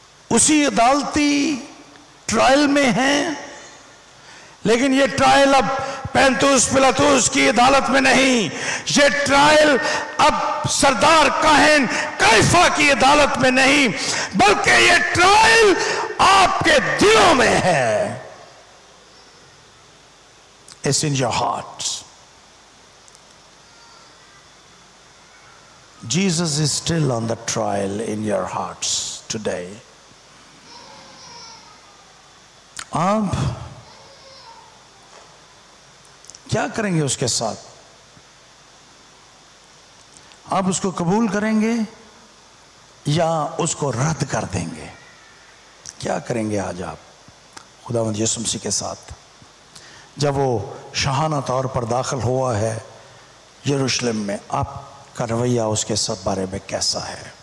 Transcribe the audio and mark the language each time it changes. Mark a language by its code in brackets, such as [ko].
[ur] اسی عدالتی ٹرائل میں ہیں، لیکن یہ ٹرائل اب پینتوس پلاطوس کی عدالت میں نہیں، یہ ٹرائل اب سردار کاہن کائفہ کی عدالت میں نہیں، بلکہ یہ ٹرائل آپ کے دلوں میں ہے۔ [en] It's in your hearts. Jesus is still on the trial in your hearts today. [ur] آپ کیا کریں گے اس کے ساتھ؟ آپ اس کو قبول کریں گے یا اس کو رد کر دیں گے؟ کیا کریں گے آج آپ خداوند یسوع مسیح کے ساتھ؟ جب وہ شاہانہ طور پر داخل ہوا ہے یروشلم میں، آپ کا رویہ اس کے ساتھ بارے میں کیسا ہے؟